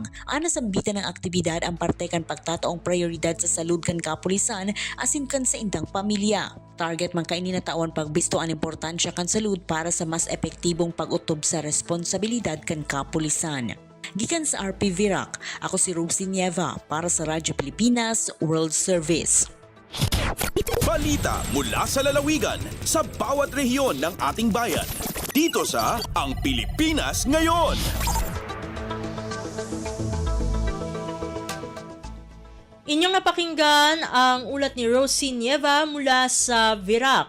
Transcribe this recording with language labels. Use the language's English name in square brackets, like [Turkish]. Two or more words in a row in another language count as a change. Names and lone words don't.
[Bikol] Ana sambitan ng aktibidad ang parte kan pagtataong prioridad sa salud kan kapulisan asin kan sa indang pamilya. Target man kaini na taon pagbisto ang importansya kan salud para sa mas epektibong pag-utob sa responsibilidad kan kapulisan. Gikan sa RP Virac, ako si Rosie Nieva para sa Radyo Pilipinas World Service. [Filipino] Balita mula sa lalawigan sa bawat rehiyon ng ating bayan. Dito sa Ang Pilipinas Ngayon. Inyong napakinggan ang ulat ni Rosie Nieva mula sa Virac.